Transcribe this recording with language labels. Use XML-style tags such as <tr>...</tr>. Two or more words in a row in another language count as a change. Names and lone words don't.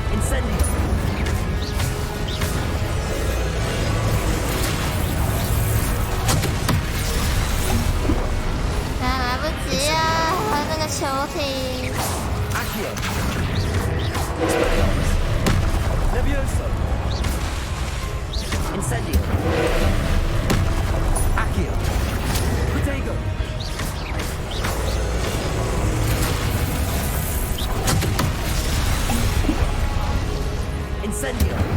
<la>Incendio.</la> <zh>来不及啊！那个球体。</zh> <la>Accio. Expelliarmus. Levioso. Incendio. Accio. Protego. Incendio.</la>